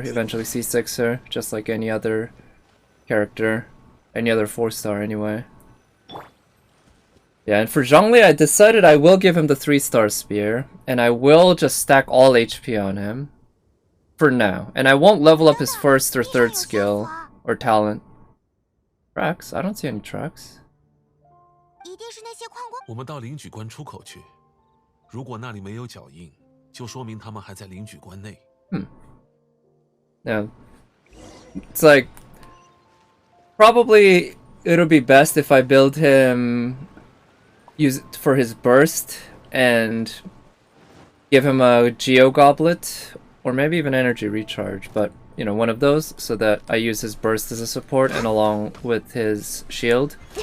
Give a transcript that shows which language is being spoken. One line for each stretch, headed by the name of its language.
English: Eventually C6 her, just like any other character, any other 4-star anyway. Yeah, and for Zhongli I decided I will give him the 3-star spear, and I will just stack all HP on him. For now. And I won't level up his first or third skill or talent. Tracks? I don't see any tracks.
Chinese: 一定是那些矿工。我们到领举关出口去，如果那里没有脚印，就说明他们还在领举关内。
English: Yeah. It's like probably it'll be best if I build him use it for his burst and give him a Geo Goblet. Or maybe even energy recharge, but you know, one of those, so that I use his burst as a support and along with his shield.